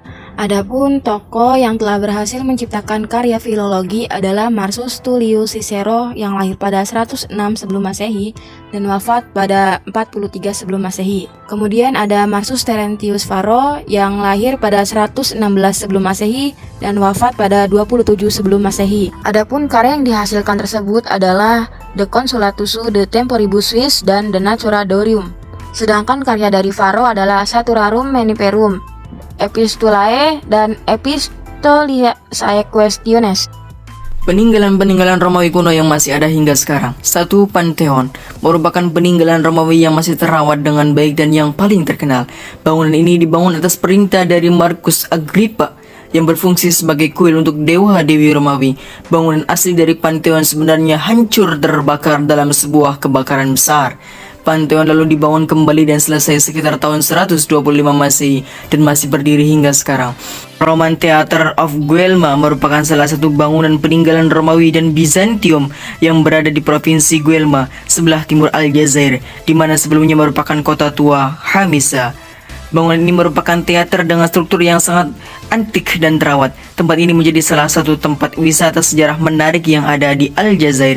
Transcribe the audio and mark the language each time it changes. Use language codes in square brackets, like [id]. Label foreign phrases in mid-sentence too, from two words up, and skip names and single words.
[id] Adapun tokoh yang telah berhasil menciptakan karya filologi adalah Marcus Tullius Cicero yang lahir pada 106 sebelum Masehi dan wafat pada 43 sebelum Masehi. Kemudian ada Marcus Terentius Varro yang lahir pada 116 sebelum Masehi dan wafat pada 27 sebelum Masehi. Adapun karya yang dihasilkan tersebut adalah De Consolatus de Temporibus Suis dan De Natura Deorum. Sedangkan karya dari Varro adalah Saturarum Meniferum, Epistulae dan Epistoliae Questiones. Peninggalan-peninggalan Romawi kuno yang masih ada hingga sekarang. 1. Pantheon merupakan peninggalan Romawi yang masih terawat dengan baik dan yang paling terkenal. Bangunan ini dibangun atas perintah dari Marcus Agrippa yang berfungsi sebagai kuil untuk dewa-dewi Romawi. Bangunan asli dari Pantheon sebenarnya hancur terbakar dalam sebuah kebakaran besar. Pantheon lalu dibangun kembali dan selesai sekitar tahun 125 Masehi dan masih berdiri hingga sekarang. Roman Theater of Guelma merupakan salah satu bangunan peninggalan Romawi dan Bizantium yang berada di provinsi Guelma, sebelah timur Aljazair, di mana sebelumnya merupakan kota tua Hamisa. Bangunan ini merupakan teater dengan struktur yang sangat antik dan terawat. Tempat ini menjadi salah satu tempat wisata sejarah menarik yang ada di Aljazair.